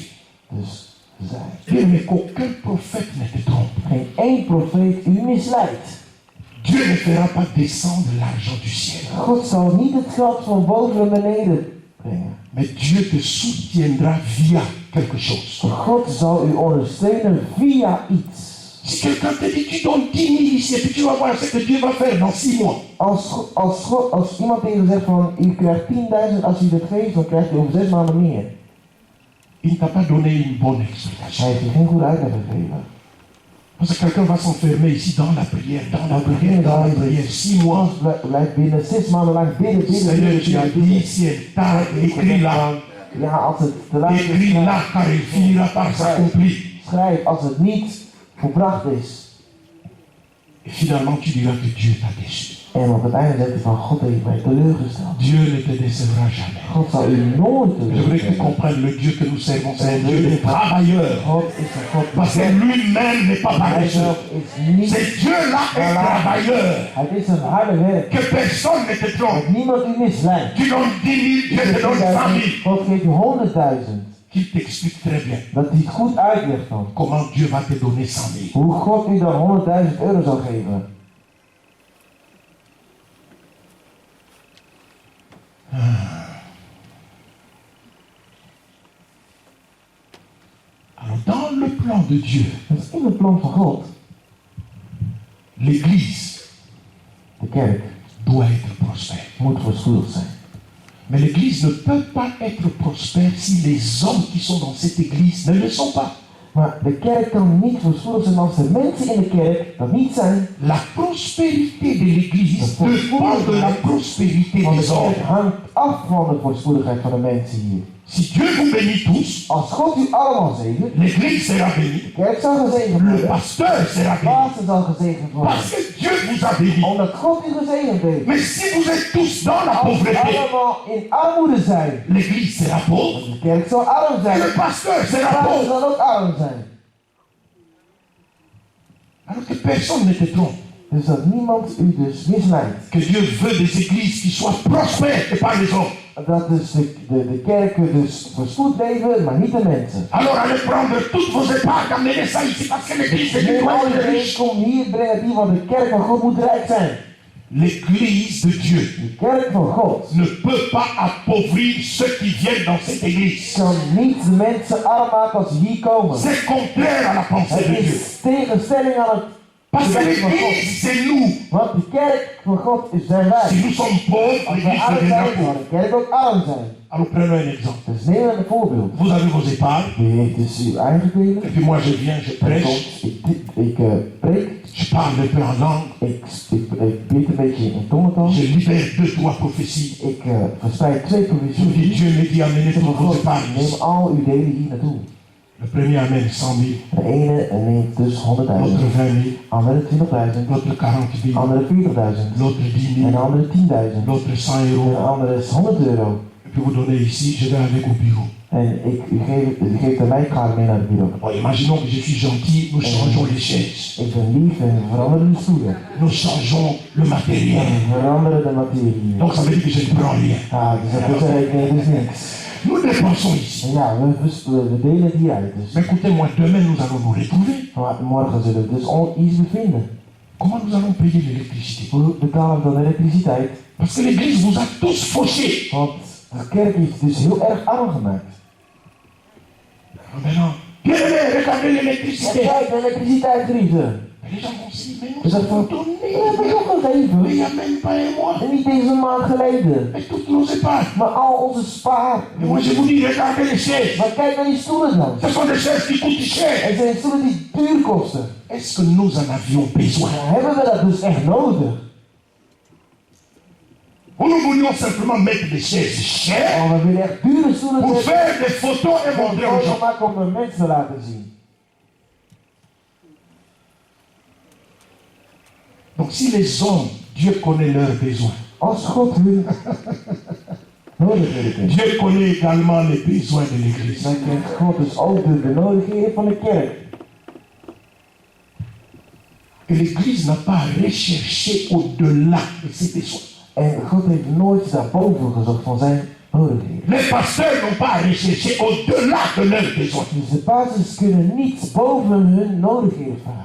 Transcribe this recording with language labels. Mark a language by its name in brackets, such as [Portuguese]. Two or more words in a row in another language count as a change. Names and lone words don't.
[Dutch] Dus zij. [French] Dieu, mais qu'aucun prophète ne te trompe. [Dutch] Geen één profeet u misleidt. [French] Dieu ne fera pas descendre l'argent du ciel. [Dutch] God zal niet het geld van boven naar beneden brengen. [French] Mais Dieu te soutiendra via quelque chose. [Dutch] God zal u ondersteunen via iets. [French] Si quelqu'un te dit, tu donnes 10 000 ici et puis tu vas voir ce que Dieu va faire dans 6 mois. [Dutch] Als iemand tegen u zegt van, u krijgt 10.000, als u dit geeft, dan krijgt u over 6 maanden meer. [French] Il ne t'a pas donné une bonne explication. [Dutch] Hij heeft je geen goede uitleg gegeven. [French] Parce que quelqu'un va s'enfermer ici dans la prière, dans la prière, dans la prière. 6 mois. [Dutch] Blijft binnen 6 maanden lang bidden. [French] Seigneur, tu as dit, si elle t'a écrit là, [Dutch] Ja, als het te laat [French] écrit [Dutch] is, [French] là car il finira par s'accomplir. [Dutch] schrijf als het niet volbracht is. [French] Et finalement, tu diras que Dieu t'a déçu. [Dutch] En op het einde zegt hij van, God heeft mij teleurgesteld. [French] Dieu ne te décevra jamais. [Dutch] God zal u nooit [French] Je voudrais que tu [Dutch] teleurstellen. [French] comprennes le Dieu que nous servons, c'est un Dieu de travailleurs. [Dutch] God is een God [French] Parce que lui-même n'est pas [Dutch] hij [French] paresseux. [Dutch] zelf is niet, [French] C'est Dieu-là un travailleur. [Dutch] het is een harde werk. [French] Que personne ne te trompe. [Dutch] Dat niemand u misleidt. [French] Tu donnes 10 000, Dieu te donne 100 000. [Dutch] God geeft u 100.000. [French] Qu'il t'explique très bien [Dutch] Dat hij het goed uitlegt dan. [French] comment Dieu va te donner 100 000. [Dutch] Hoe God u dan 100.000 euro zal geven. [French] Alors, dans le plan de Dieu, [Dutch] Dat is in het plan van God. [French] l'Église [Dutch] De kerk [French] doit être prospère. [Dutch] moet voorspoedig zijn. [French] Mais l'Église ne peut pas être prospère si les hommes qui sont dans cette Église ne le sont pas. [Dutch] Maar de kerk kan niet voorspoedig zijn als de mensen in de kerk dat niet zijn. [French] La prospérité de l'Église dépend de la prospérité [Dutch] Want de [French] des hommes. [Dutch] kerk hangt af van de voorspoedigheid van de mensen hier. [French] Si Dieu vous bénit tous, [Dutch] Als God u allemaal zegent, [French] l'Église sera bénie, [Dutch] de kerk zal gezegend [French] le [Dutch] worden. [French] pasteur sera [Dutch] De [French] béni. [Dutch] pastor zal gezegend worden. [French] Parce que Dieu vous a béni. [Dutch] Omdat God u gezegend heeft. [French] Mais si vous êtes tous dans la [Dutch] Als we [French] pauvreté, [Dutch] allemaal in armoede zijn, [French] l'Église sera pauvre [Dutch] de kerk zal arm [French] et [Dutch] zijn. [French] le pasteur [Dutch] De [French] sera [Dutch] pastor [French] pauvre. [Dutch] zal ook arm zijn. [French] Alors que personne ne te trompe. [Dutch] Dus dat niemand u dus misleidt. [French] Que Dieu veut des églises qui soient prospères et pas les hommes. [Dutch] Dat dus de kerken dus voorspoed leven, maar niet de mensen. [French] Alors allez prendre toutes vos épargnes, amenez ça ici parce que l'église est [Dutch] Neem [French] une [Dutch] al [French] de [Dutch] je [French] riche. [Dutch] kom hier, breng het hier, want de kerk van God moet rijk zijn. [French] L'église de Dieu [Dutch] De kerk van God [French] ne peut pas appauvrir ceux qui viennent dans cette église. [Dutch] kan niet de mensen arm maken als ze hier komen. [French] C'est contraire à la pensée [Dutch] Het [French] de Dieu. [Dutch] is tegenstelling aan het [French] Parce que l'église, c'est nous. [Dutch] Want de kerk van God zijn wij. [French] Si nous sommes pauvres, [Dutch] Als wij [French] l'église [Dutch] arm [French] deviendra [Dutch] zijn, zal [French] pauvre. [Dutch] de kerk ook arm zijn. [French] Alors prenons un exemple. [Dutch] Dus neem een voorbeeld. [French] Vous avez vos épargnes, [Dutch] U heeft dus uw eigen delen. [French] et puis moi je viens, je [Dutch] En [French] prêche, [Dutch] soms, ik preek, [French] je parle un peu en langue, [Dutch] ik bid een beetje in tongentaal. [French] je libère 2, 3 prophéties. [Dutch] Ik verspreid 2 [French] Je dis, [Dutch] profetieën. [French] Dieu me dit, amenez [Dutch] Ik zeg [French] toutes [Dutch] van [French] vos [Dutch] God, [French] épargnes [Dutch] neem [French] ici. [Dutch] al uw delen hier naartoe. [French] Le premier amène 100 000, [Dutch] De ene neemt dus 100.000, [French] l'autre 20 000, [Dutch] andere 20.000, [French] l'autre 40 000, [Dutch] andere 40.000, [French] l'autre 10 [Dutch] en [French] 000, [Dutch] de andere 10.000, [French] l'autre 100 [Dutch] en de [French] euros. [Dutch] andere is 100 euro. [French] Et puis vous donnez ici, je vais avec au bureau. [Dutch] En u geeft aan mij, ik ga mee naar het bureau. [French] Bon, imaginons que je suis gentil, nous changeons les chaises, [Dutch] Ik ben lief en we veranderen de stoelen. [French] nous changeons le matériel. [Dutch] En we veranderen de materie. [French] Donc ça veut dire que je ne prends rien. [Dutch] Dus dat wil zeggen, ik neem dus niks. [French] Nous dépensons ici. [Dutch] En ja, we delen het hier uit. Dus. [French] Mais écoutez-moi, demain nous allons nous retrouver. [Dutch] Maar morgen zullen we dus iets bevinden. [French] Comment nous allons payer l'électricité? [Dutch] Hoe betalen we dan de elektriciteit? [French] Parce que l'église vous a tous fauchés. [Dutch] Want de kerk heeft dus heel erg arm gemaakt. [French] Maintenant, bien-aimés, regardez [Dutch] En [French] l'électricité. [Dutch] kijk, de elektriciteitstarieven. [French] Les gens vont se dire, mais nous [Dutch] Dus dat [French] avons [Dutch] van, [French] donné. [Dutch] we hebben toch [French] Mais il [Dutch] gegeven. [French] n'y a même pas un mois. [Dutch] En niet deze maand geleden. [French] Et toutes nos épargnes. [Dutch] Maar al onze spaar. [French] Et moi je vous dis, regardez les chaises. [Dutch] Maar kijk naar die stoelen dan. [French] Ce sont des chaises qui coûtent cher. [Dutch] Het zijn stoelen die duur kosten. [French] Est-ce que nous en avions besoin? [Dutch] Hebben we dat dus echt nodig? [French] Ou nous voulions simplement mettre des chaises chères [Dutch] Oh, we willen echt dure stoelen [French] pour [Dutch] zetten. [French] faire des photos et [Dutch] Om [French] montrer aux [Dutch] foto's [French] gens. [Dutch] maken om de mensen te laten zien. [French] Donc si les hommes, Dieu connaît leurs besoins. [Dutch] Als God hun nodigheden kent, [French] Dieu connaît également les besoins de l'église. [Dutch] dan kent God dus ook de benodigdheden van de kerk. [French] Et l'église n'a pas recherché au-delà de ses besoins. [Dutch] En God heeft nooit daarboven gezocht van zijn nodigheden. [French] Les pasteurs n'ont pas recherché au-delà de leurs besoins. [Dutch] Dus de pastors kunnen niet boven hun nodigheden vragen.